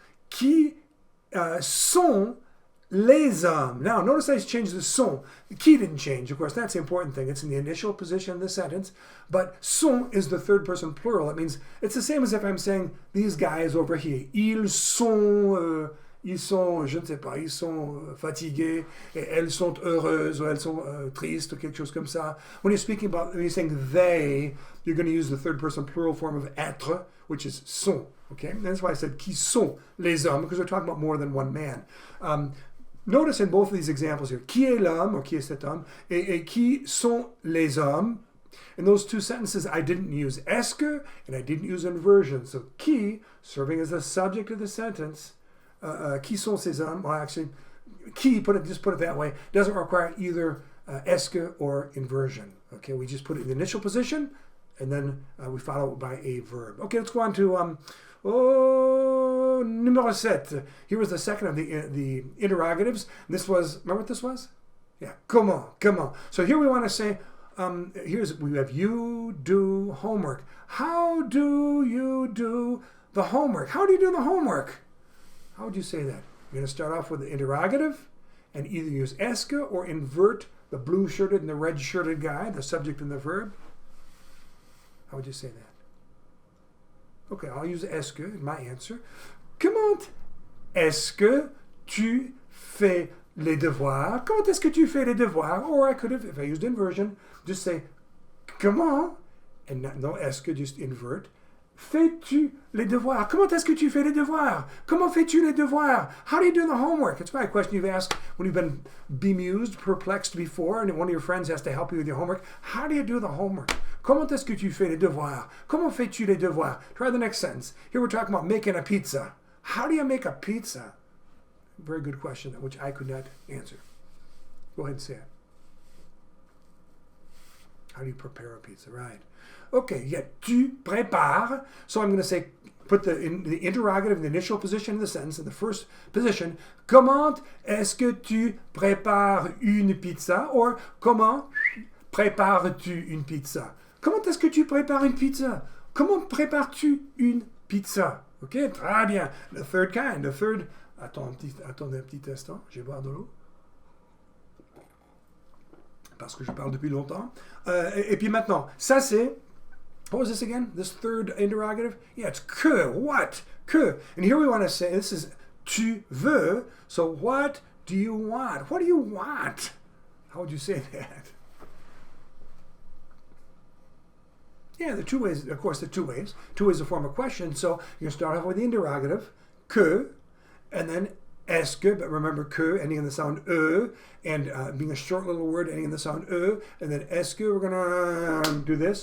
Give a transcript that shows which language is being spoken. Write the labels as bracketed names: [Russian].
[French] Qui sont les hommes? [English] Now, notice I changed the sont. The qui didn't change. Of course, that's the important thing. It's in the initial position of the sentence. But sont is the third person plural. That means it's the same as if I'm saying these guys over here. [French] Ils sont, je ne sais pas, ils sont fatigués, et elles sont heureuses, or elles sont tristes, or quelque chose comme ça. [English] When you're saying they, you're going to use the third person plural form of être, which is sont. Okay, and that's why I said [French] qui sont les hommes, [English] because we're talking about more than one man. Notice in both of these examples here, [French] qui est l'homme, or qui est cet homme, et qui sont les hommes. [English] In those two sentences, I didn't use est que, and I didn't use inversion. So qui, serving as the subject of the sentence, [French] qui sont ces hommes, [English] well actually, qui, just put it that way, doesn't require either est que or inversion. Okay, we just put it in the initial position, and then we follow it by a verb. Okay, let's go on to numéro 7. Here was the second of the interrogatives. This was, remember what this was? Yeah, comment, comment. So here we want to say, we have you do homework. How do you do the homework? How do you do the homework? How would you say that? You're going to start off with the interrogative and either use est que or invert the blue-shirted and the red-shirted guy, the subject and the verb. How would you say that? Okay, I'll use est que in my answer. [French] Comment est-ce que tu fais les devoirs? Comment est-ce que tu fais les devoirs? [English] Or I could have, if I used inversion, just say comment, and no est-ce que, just invert. [French] Fais-tu les devoirs? Comment est-ce que tu fais les devoirs? Comment fais-tu les devoirs? [English] How do you do the homework? It's probably a question you've asked when you've been bemused, perplexed before, and one of your friends has to help you with your homework. How do you do the homework? [French] Comment est-ce que tu fais les devoirs? Comment fais-tu les devoirs? [English] Try the next sentence. Here we're talking about making a pizza. How do you make a pizza? Very good question, which I could not answer. Go ahead and say it. How do you prepare a pizza? Right. Okay, yeah, [French] tu prépares. [English] So I'm going to say, put the interrogative in the initial position of the sentence, in the first position. [French] Comment est-ce que tu prépares une pizza? Or, comment prépares-tu une pizza? Comment est-ce que tu prépares une pizza? Comment prépares-tu une pizza? Okay, très bien. [English] The third kind, the third... [French] Attends un petit instant, je vais boire de l'eau. Parce que je parle depuis longtemps. Et puis maintenant, ça c'est... [English] What was this again? This third interrogative? Yeah, it's que. What? Que. And here we want to say, this is [French] tu veux. [English] So what do you want? What do you want? How would you say that? Yeah, the two ways, of course, the two ways. Two ways to form a question. So you're going to start off with the interrogative, que, and then est-ce que, but remember que ending in the sound and being a short little word ending in the sound and then est-ce que, we're going to do this.